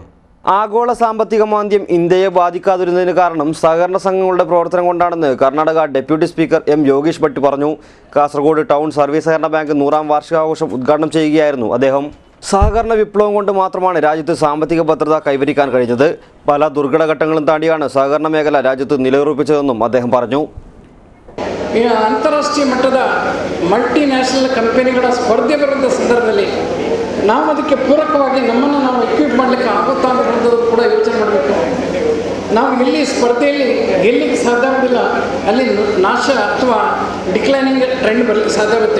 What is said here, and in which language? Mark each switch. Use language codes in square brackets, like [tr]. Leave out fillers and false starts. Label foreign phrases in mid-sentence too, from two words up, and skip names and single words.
[ml] ആഗോള സാമ്പത്തിക മാന്ദ്യം ഇന്ത്യയെ ബാധിക്കാതിരുന്നതിന് കാരണം സഹകരണ സംഘങ്ങളുടെ പ്രവർത്തനം കൊണ്ടാണെന്ന് കർണാടക [en] deputy speaker [ml] M. യോഗേഷ് ഭട്ട് പറഞ്ഞു. കാസർഗോഡ് ടൗൺ സർവീസ് സഹകരണ ബാങ്ക് 100ാം വാർഷികാഘോഷം ഉദ്ഘാടനം ചെയ്യുകയായിരുന്നു അദ്ദേഹം. സഹകരണ വിപ്ലവം കൊണ്ട് മാത്രമാണ് രാജ്യത്ത് സാമ്പത്തിക ഭദ്രത കൈവരിക്കാൻ കഴിഞ്ഞത്. പല ദുർഘടഘട്ടങ്ങളും താണ്ടിയാണ് സഹകരണ മേഖല രാജ്യത്ത് നിലയുറപ്പിച്ചതെന്നും അദ്ദേഹം പറഞ്ഞു. [kn] ಅಂತಾರಾಷ್ಟ್ರೀಯ ಮಟ್ಟದ ಮಲ್ಟಿನ್ಯಾಷನಲ್ ಕಂಪನಿಗಳ ಸ್ಪರ್ಧೆ ಬರುವಂಥ ಸಂದರ್ಭದಲ್ಲಿ ನಾವು ಅದಕ್ಕೆ ಪೂರಕವಾಗಿ ನಮ್ಮನ್ನು ನಾವು ಎಕ್ವಿಪ್ ಮಾಡಲಿಕ್ಕೆ ಆಗುತ್ತಾ ಅನ್ನೋದು ಕೂಡ ಯೋಚನೆ ಮಾಡಬೇಕು. ನಾವು ಎಲ್ಲಿ ಸ್ಪರ್ಧೆಯಲ್ಲಿ ಗೆಲ್ಲಲಿಕ್ಕೆ ಸಾಧ್ಯ ಆಗೋದಿಲ್ಲ, ಅಲ್ಲಿ ನಾಶ ಅಥವಾ [en] declining trend [kn] ಬರಲಿಕ್ಕೆ ಸಾಧ್ಯ ಆಗುತ್ತೆ.